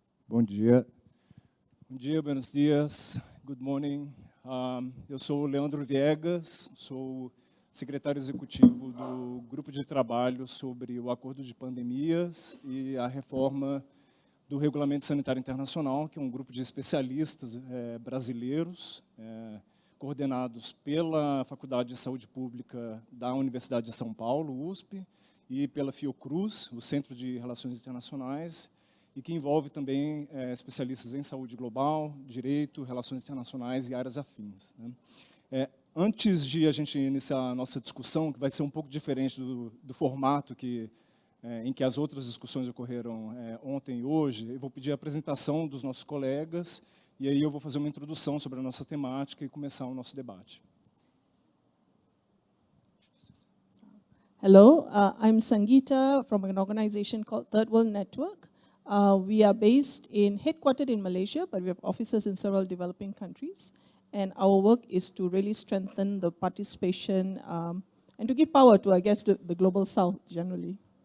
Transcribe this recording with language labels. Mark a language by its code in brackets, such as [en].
[pt] Bom dia. Bom dia, [es] buenos dias, [en] good morning. [pt] Eu sou o Leandro Viegas, sou secretário executivo do Grupo de Trabalho sobre o Acordo de Pandemias e a reforma do Regulamento Sanitário Internacional, que é um grupo de especialistas brasileiros, coordenados pela Faculdade de Saúde Pública da Universidade de São Paulo, USP, e pela Fiocruz, o Centro de Relações Internacionais, e que envolve também especialistas em saúde global, direito, relações internacionais e áreas afins, né? Antes de a gente iniciar a nossa discussão, que vai ser um pouco diferente do formato em que as outras discussões ocorreram ontem e hoje, eu vou pedir a apresentação dos nossos colegas, e aí eu vou fazer uma introdução sobre a nossa temática e começar o nosso debate. [en] Hello, I'm Sangeeta from an organization called Third World Network. We are headquartered in Malaysia, but we have offices in several developing countries. And our work is to really strengthen the participation and to give power to, I guess, the global south generally.